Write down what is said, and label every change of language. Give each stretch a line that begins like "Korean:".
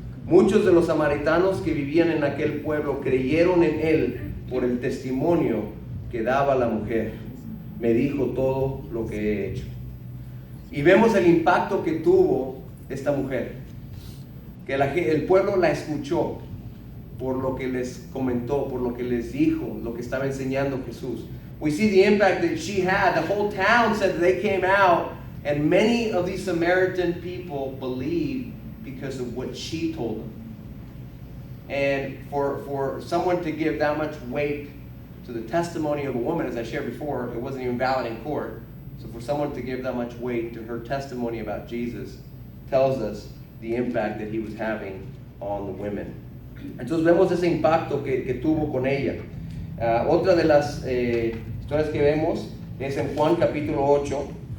Spanish: Muchos de los samaritanos que vivían en aquel pueblo creyeron en él por el testimonio que daba la mujer. Me dijo todo lo que he hecho. Y vemos el impacto que tuvo esta mujer. Que el pueblo la escuchó por lo que les comentó, por lo que les dijo, lo que estaba enseñando Jesús.
English: We see the impact that she had. The whole town said that they came out, and many of these Samaritan people believed because of what she told them. And for someone to give that much weight to the testimony of a woman, as I shared before, it wasn't even valid in court. So for someone to give that much weight to her testimony about Jesus tells us the impact that he was having on the women.
Spanish: Entonces vemos ese impacto que tuvo con ella. Otra de las historias que vemos es en Juan capítulo 8.